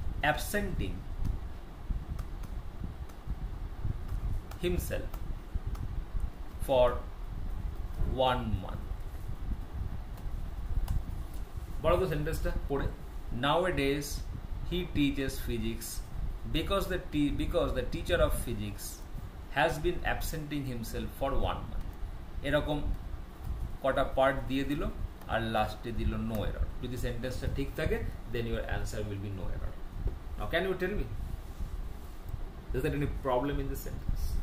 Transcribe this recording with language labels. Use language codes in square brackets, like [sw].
[en] absenting himself for 1 month. [bn] বলো তো সেন্টেন্সটা পড়ে। [en] Nowadays he teaches physics because the teacher of physics has been absenting himself for 1 month. [bn] এরকম কটা part দিয়ে দিল আর লাস্টে দিল নো এরর। যদি সেন্টেন্সটা ঠিক থাকে [en] then your answer will be no error. Now can you tell me, is there any problem in this sentence?